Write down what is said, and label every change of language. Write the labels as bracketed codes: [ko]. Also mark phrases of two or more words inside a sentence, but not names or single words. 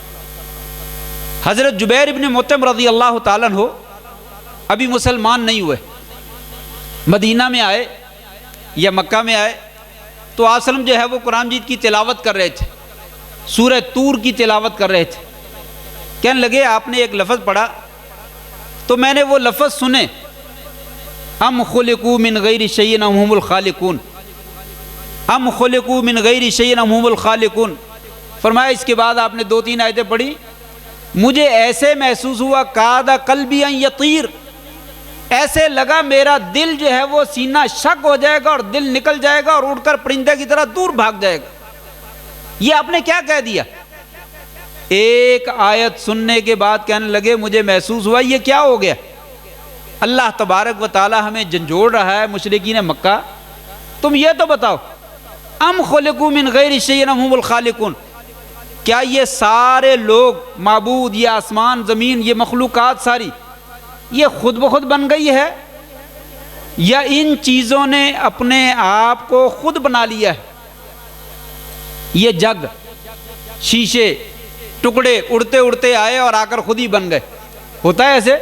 [ur] حضرت جبیر ابن مطعم [ar] رضی اللہ تعالیٰ عنہ [ur] ابھی مسلمان نہیں ہوئے، مدینہ میں آئے یا مکہ میں آئے تو آپ وسلم جو ہے وہ قرآن مجید کی تلاوت کر رہے تھے، سورہ طور کی تلاوت کر رہے تھے، کہنے لگے آپ نے ایک لفظ پڑھا تو میں نے وہ لفظ سنے، [ar] ام خلقوا من غیر شیء ام هم الخالقون، ام خلقوا من غیر شیء ام هم الخالقون۔ [ur] فرمایا اس کے بعد آپ نے 2-3 آیتیں پڑھی، مجھے ایسے محسوس ہوا [ar] کاد قلبی ان یطیر، [ur] ایسے لگا میرا دل جو ہے وہ سینہ شک ہو جائے گا اور دل نکل جائے گا اور اڑ کر پرندے کی طرح دور بھاگ جائے گا۔ یہ آپ نے کیا کہہ دیا؟ ایک آیت سننے کے بعد کہنے لگے مجھے محسوس ہوا یہ کیا ہو گیا؟ [ar] اللہ تبارک و تعالی [ur] ہمیں جھنجھوڑ رہا ہے مشرکین مکہ، تم یہ تو بتاؤ [ar] ام خلقوا من غیر شیء ام هم الخالقون، [ur] کیا یہ سارے لوگ معبود، یہ آسمان زمین، یہ مخلوقات ساری یہ خود بخود بن گئی ہے یا ان چیزوں نے اپنے آپ کو خود بنا لیا ہے؟ یہ جگ، شیشے، ٹکڑے اڑتے اڑتے آئے اور آ کر خود ہی بن گئے، ہوتا ہے ایسے؟